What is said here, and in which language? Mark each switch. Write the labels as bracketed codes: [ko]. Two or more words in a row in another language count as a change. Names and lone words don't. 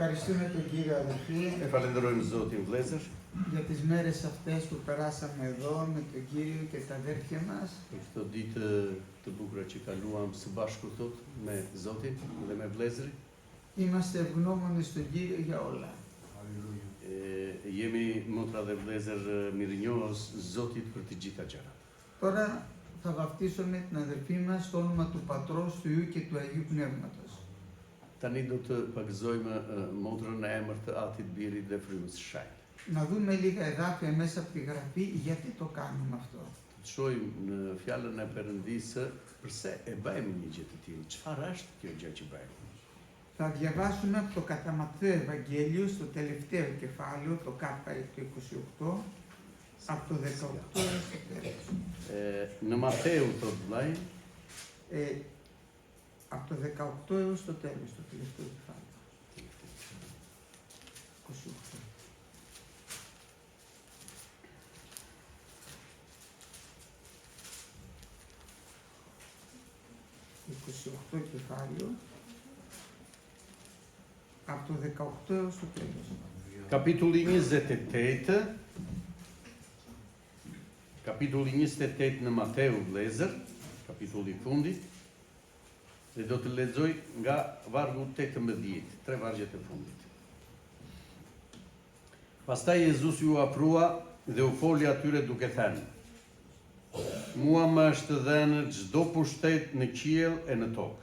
[el] Ευχαριστούμε τον Κύριο αδελφοί [sq] Falenderojmë Zotin vëllezër [el] για τις μέρες αυτές που περάσαμε εδώ με τον Κύριο και τα αδέρφια μας. [sq] për këto ditë të bukura që kaluam së bashku thot me Zotin dhe me vëllezërin. [el] Είμαστε ευγνώμονες στον Κύριο για όλα. [sq] Jemi motra dhe vëllezër mirënjohës Zotit për të gjitha gjërat. [el] Τώρα θα βαφτίσουμε την αδελφή μας στο όνομα του Πατρός, του Υιού και του Αγίου Πνεύματος. [sq] Tani do të pagëzojmë motrën në emër të Atit, Birit dhe Frymës së Shenjtë. [el] Να δούμε λίγα εδάφια μέσα από τη Γραφή γιατί το κάνουμε αυτό. [sq] Të shohim në fjalën e Perëndisë pse e bëjmë një gjë të tillë. Çfarë është kjo gjë që bëjmë? [el] Θα διαβάσουμε από το κατά Ματθαίο Ευαγγέλιο στο τελευταίο κεφάλαιο, το ΚΑΠΑ το 28, από το 18 έως το τέλος. [sq] Në Mateu thot vllai, [el] Από το 18 έως το τέλος, το τελευταίο κεφάλαιο. 28. Το 28 κεφάλαιο, από το 18 έως το τέλος. [sq] kapitulli 28, kapitulli 28 në Mateu vëllezër, kapitulli i fundit, dhe do të lexoj nga vargu 18, tre vargjet e fundit. Pastaj Jezus ju afrua dhe u foli atyre duke thënë: Mua më është dhënë çdo pushtet në qiell e në tokë.